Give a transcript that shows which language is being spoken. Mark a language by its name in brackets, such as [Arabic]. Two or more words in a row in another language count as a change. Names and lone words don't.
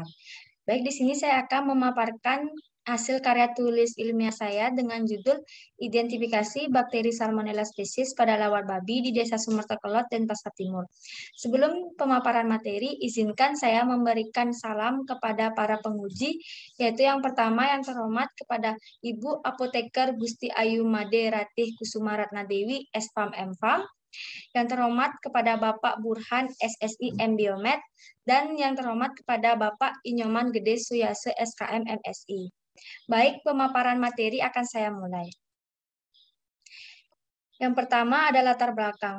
[Indonesian] Baik, di sini saya akan memaparkan hasil karya tulis ilmiah saya dengan judul Identifikasi Bakteri Salmonella Species pada Lawar Babi di Desa Sumertekelot, Denpasar Timur. Sebelum pemaparan materi, izinkan saya memberikan salam kepada para penguji, yaitu yang pertama yang terhormat kepada Ibu Apoteker Gusti Ayu Made Ratih Kusuma Ratna Dewi, SPAM MFAM, yang terhormat kepada Bapak Burhan SSI MBiomed, dan yang terhormat kepada Bapak Inyoman Gede Suyase SKM MSI. Baik, pemaparan materi akan saya mulai. Yang pertama adalah latar belakang.